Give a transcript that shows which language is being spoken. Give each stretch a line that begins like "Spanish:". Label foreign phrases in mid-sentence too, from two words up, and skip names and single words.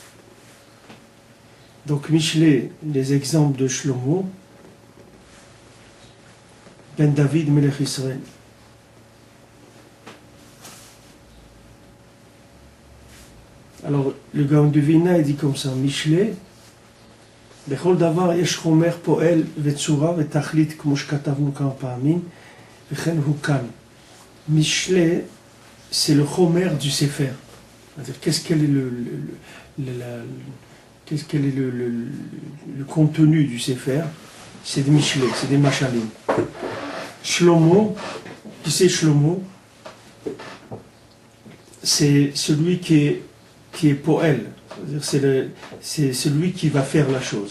French: Donc Mishlei, les exemples de Shlomo, Ben David, Melech Israël. Alors, le Gaon de Vilna, il dit comme ça,
Hebrew: Mishlei, בכל דבר יש חומר פועל וצורה ותכלית כמו שכתבנו כמה פעמים, וכן הוא כאן.
French: Mishlei, c'est le chomer du Sefer. C'est-à-dire, quel est le contenu du Sefer? C'est des Mishlei, c'est des Mashalim. Shlomo, qui c'est Shlomo? C'est celui qui est poël, c'est-à-dire c'est celui qui va faire la chose.